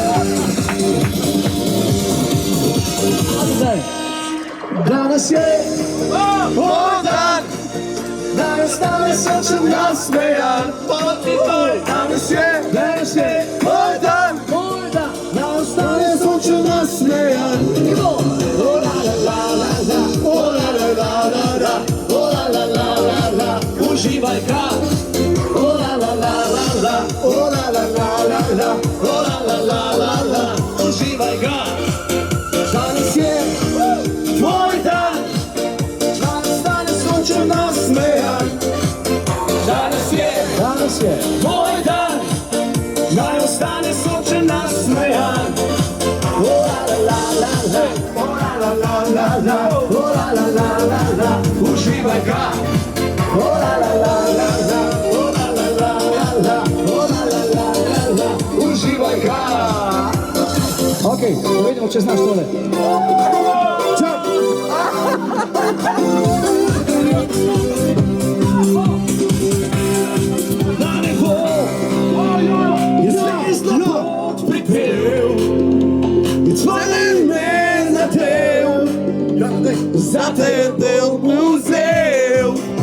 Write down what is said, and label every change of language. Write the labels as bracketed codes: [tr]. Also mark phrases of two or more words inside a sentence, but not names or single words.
[sr] Danas je moj dan, danas sunčan nasmejan. Danas je moj dan, danas sunčan nasmejan. O la la la la, o la la la la, o la la la la, uživaj ga. O la la la la, o la la la la, o la la la la, uživaj ga. Danas je tvoj dan, danas sunčan nasmejan. Danas je moj dan, [sl] naj ostane [sr] sunčan nasmejan. O la la la la, o la la la la, o la la la la, uživaj ga. O la la la la, o la la la, o la la la, uživaj ga. [sl] Okej, vidimo če znaš tole. Čak! Da ne bo je zvezda pot pripel in tvoje ime nadel, za te del vzel.